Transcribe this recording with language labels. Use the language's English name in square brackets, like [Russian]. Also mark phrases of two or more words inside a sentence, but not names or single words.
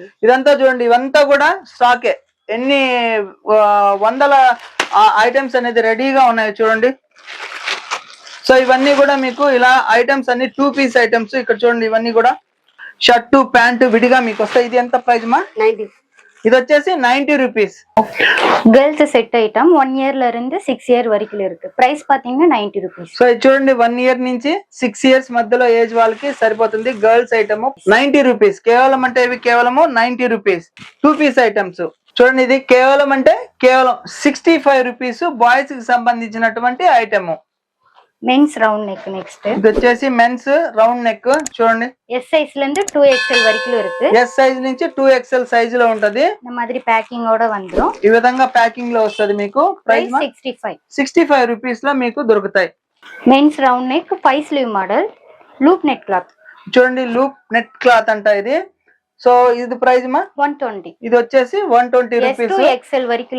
[Telugu] ఇదంతా చూడండి ఇవంతా కూడా స్టాకే ఎన్ని వందల ఐటమ్స్ అనేది రెడీగా ఉన్నాయి చూడండి సో ఇవన్నీ కూడా మీకు ఇలా ఐటమ్స్ అన్ని 2 [English] piece items [Telugu] ఇక్కడ చూడండి ఇవన్నీ కూడా షర్టు ప్యాంటు విడిగా మీకు వస్తాయి ఇది ఎంత ప్రైస్ మా ఇది వచ్చేసి 90 రూపీస్. [English] girls set item [Tamil] 1 இயர்ல இருந்து 6 இயர் வரைக்கும் இருக்கு. பிரைஸ் பாத்தீங்கன்னா 90 రూపీస్. [Telugu] సో ఇది చూడండి 1 ఇయర్ నుంచి 6 ఇయర్స్ మధ్యలో ఏజ్ వాళ్ళకి సరిపోతుంది. [English] girls item [Telugu] 90 రూపీస్. కేవలం అంటే ఇవి కేవలము 90 రూపీస్ 2 [English] piece items. [Telugu] చూడండి ఇది కేవలం అంటే కేవలం 65 రూపీస్ బాయ్స్ కి సంబంధించినటువంటి ఐటమ్. [English] mens round neck next. [Telugu] ఇది వచ్చేసి [English] mens round neck. [Telugu] చూడండి [English] S size [Tamil] ல இருந்து 2XL వరకు இருக்கு. [English] S size [Telugu] నుంచి 2XL సైజ్ లో ఉంటది. [Tamil] இந்த மாதிரி பேக்கிங் ஓட வந்துரும். [Telugu] ఈ విధంగా ప్యాకింగ్ లో వస్తది మీకు. ప్రైస్ 65 రూపీస్ లో మీకు దొరుకుతాయి. [English] mens round neck 5 sleeve model loop net cloth. [Telugu] చూడండి [English] loop net cloth [Telugu] అంట ఇది. సో ఇది ప్రైస్ మా 120. ఇది వచ్చేసి 120 రూపీస్. XL వరకు